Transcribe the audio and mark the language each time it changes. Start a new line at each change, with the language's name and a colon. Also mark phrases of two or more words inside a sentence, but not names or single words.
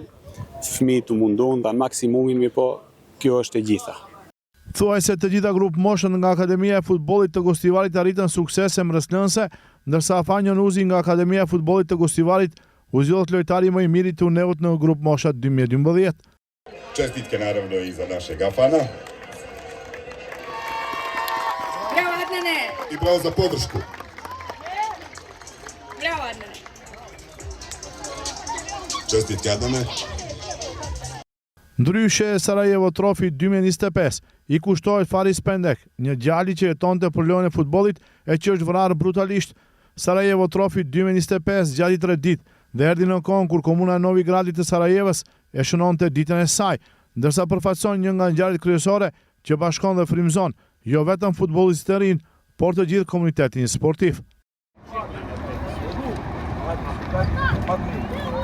Albanian: Fëmijët u mundun dhe maksimumin, mirë po kjo është e gjitha. Thuaj se të gjitha grup moshën nga Akademia e Futbollit të Gostivarit arritën suksese mbretërëse, ndërsa Afanjo Nuzi nga Akademia e Futbollit të Gostivarit u zgjodh lojtari më i miri i turneut në grup mosha 2012.
Bosnian: Čestitke naravno i za našeg Afana. Bravo Adnane! I bravo za podršku. Bravo Adnane! Čestitke Adnane!
Albanian: Ndryshe, Sarajevo Trophy 2025 i kushtohet Faris Pendek, një djali që jetonte për lojën e futbollit e që është vrarë brutalisht. Sarajevo Trophy 2025 zgjati 3 ditë dhe erdhi në kohën kur komuna e Novigradit të Sarajevës e shënonte ditën e saj, ndërsa përfaqëson një nga ngjarjet kryesore që bashkon dhe frymëzon jo vetëm futbollistët e rinj, por të gjithë komunitetin sportiv.